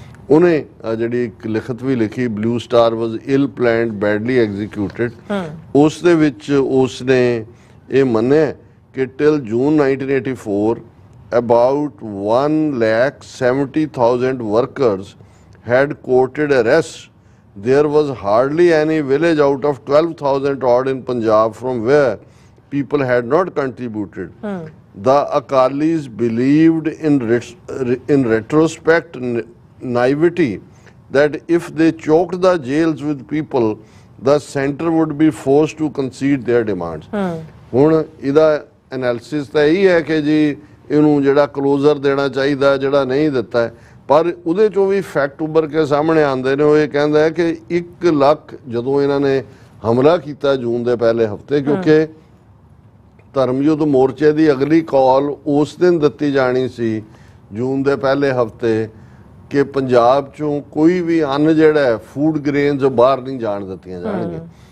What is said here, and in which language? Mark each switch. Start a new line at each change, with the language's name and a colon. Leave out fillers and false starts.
Punjabi: ਉਹਨੇ ਜਿਹੜੀ ਇੱਕ ਲਿਖਤ ਵੀ ਲਿਖੀ
English: Blue Star was ill planned badly executed.
Punjabi: ਉਸ ਦੇ ਵਿੱਚ ਉਸਨੇ ਇਹ ਮੰਨਿਆ ਕਿ
English: Till June 1984 about 1,70,000 workers had courted arrest. There was hardly any village out of 12,000 odd in Punjab from where people had not contributed. The Akalis believed in retrospect naivety that if they choked the jails with people, the center would be forced to concede their demands.
Punjabi: ਹੁਣ ਇਹਦਾ analysis ਤਾਂ ਇਹੀ ਹੈ ਕਿ ਜੀ ਇਹਨੂੰ ਜਿਹੜਾ closure ਦੇਣਾ ਚਾਹੀਦਾ ਜਿਹੜਾ ਨਹੀਂ ਦਿੱਤਾ, ਪਰ ਉਹਦੇ ਚੋਂ ਵੀ ਫੈਕਟ ਉੱਭਰ ਕੇ ਸਾਹਮਣੇ ਆਉਂਦੇ ਨੇ। ਉਹ ਇਹ ਕਹਿੰਦਾ ਹੈ ਕਿ 1 ਲੱਖ ਜਦੋਂ ਇਹਨਾਂ ਨੇ ਹਮਲਾ ਕੀਤਾ ਜੂਨ ਦੇ ਪਹਿਲੇ ਹਫਤੇ, ਕਿਉਂਕਿ ਧਰਮਯੁੱਧ ਮੋਰਚੇ ਦੀ ਅਗਲੀ ਕਾਲ ਉਸ ਦਿਨ ਦਿੱਤੀ ਜਾਣੀ ਸੀ ਜੂਨ ਦੇ ਪਹਿਲੇ ਹਫਤੇ ਕਿ ਪੰਜਾਬ ਚੋਂ ਕੋਈ ਵੀ ਅੰਨ ਜਿਹੜਾ ਹੈ ਫੂਡ ਗ੍ਰੇਨਸ ਬਾਹਰ ਨਹੀਂ ਜਾਣ ਦਿੱਤੀਆਂ ਜਾਣਗੀਆਂ।